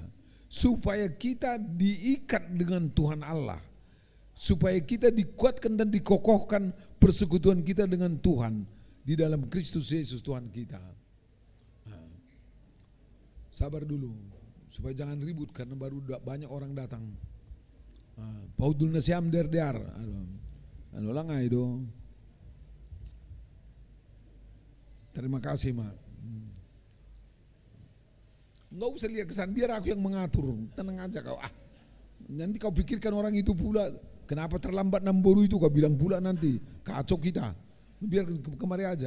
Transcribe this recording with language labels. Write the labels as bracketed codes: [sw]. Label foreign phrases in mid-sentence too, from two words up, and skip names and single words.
[id] Supaya kita diikat dengan Tuhan Allah. Supaya kita dikuatkan dan dikokohkan persekutuan kita dengan Tuhan di dalam Kristus Yesus Tuhan kita. Nah, sabar dulu supaya jangan ribut karena baru banyak orang datang. [bts] Paudul nasiam der. Ano lang nga itu. [id] Terima kasih, Mak. Enggak usah lihat kesan, biar aku yang mengatur. Tenang aja kau. Nanti kau pikirkan orang itu pula. Kenapa terlambat Namboru itu? Kau bilang pula nanti. Kacau kita. Biar kemari aja.